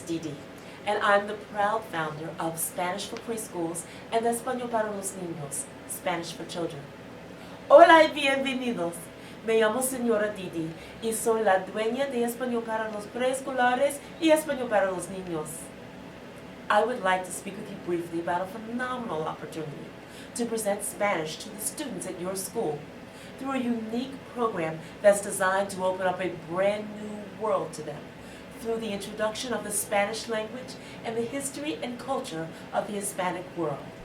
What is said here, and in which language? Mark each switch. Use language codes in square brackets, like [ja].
[en] Dee Dee, and I'm the proud founder of Spanish for Preschools and Español para los Niños, Spanish for Children. [es] Hola y bienvenidos. Me llamo Señora Dee Dee y soy la dueña de Español para los Preescolares y Español para los Niños. [en] I would like to speak with you briefly about a phenomenal opportunity to present Spanish to the students at your school through a unique program that's designed to open up a brand new world to them through the introduction of the Spanish language and the history and culture of the Hispanic world.